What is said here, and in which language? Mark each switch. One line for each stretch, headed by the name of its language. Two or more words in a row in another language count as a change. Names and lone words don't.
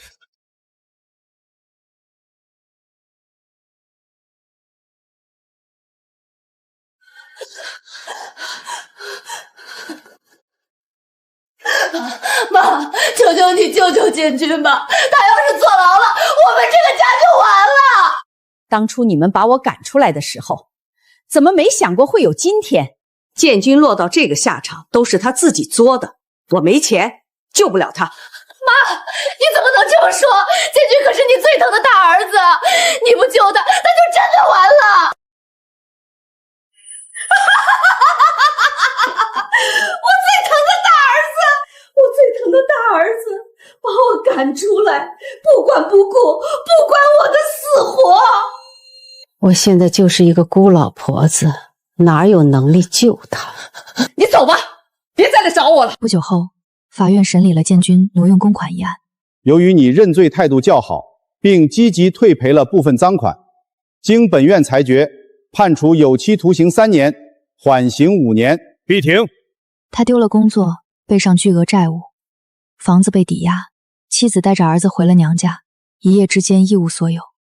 Chinese: 媽，求求你救救建軍吧！他要是坐牢了，我們這個家就完了。當初你們把我趕出來的時候，怎麼沒想過會有今天？建軍落到這個下場，都是他自己作的。我沒錢，救不了他。媽，你怎麼能這麼說？建軍可是你最疼的大兒子，你不救他，他就真的完了。我最疼的大兒子，我最疼的大兒子，把我趕出來，不管不顧，不管我的死活。我現在就是一個孤老婆子，哪有能力救他？你走吧，別再來找我了。不久後，法院審理了建軍挪用公款一案。由於你認罪態度較好，並積極退賠了部分贓款，經本院裁決，判處有期徒刑3年，緩刑5年。閉庭。他丟了工作，背上巨額債務，房子被抵押，妻子帶着兒子回了娘家，一夜之間一無所有。